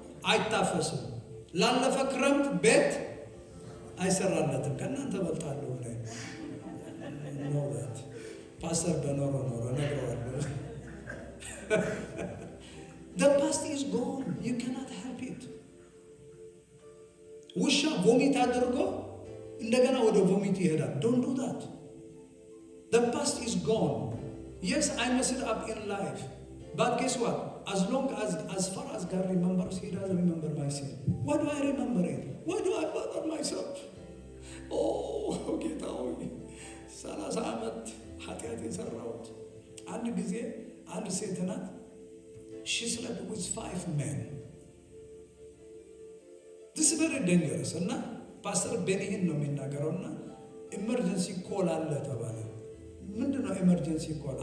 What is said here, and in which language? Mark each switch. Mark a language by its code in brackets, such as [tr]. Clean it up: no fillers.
[am] አይታፈስም። ላለፈ ክረምት ቤት አይሰራለትም። ከእናንተ በልጣለሁ ነው ፓስተር በኖሮ ነግረዋለሁ። [en] the past is gone, you cannot help it። [am] ውሻ ቮሚት አድርጎ እንደገና ወደ ቮሚት ይሄዳል። [en] don't do that። the past is gone. yes, I messed up in life, but guess what? as far as God remembers, he doesn't remember my sin. why do I remember it? why do I bother myself? [am] oh ጌታ ሆይ 30 ዓመት ኃጢአት የሰራሁት። አንድ ጊዜ አንድ ሴት ናት [en] she slept with 5 men. this is very dangerous። [am] እና ፓስተር ቤኒሂን ነው የሚናገረውና ኢመርጀንሲ ኮል አለ ተባለ። ምንድነው ኢመርጀንሲ ኮል?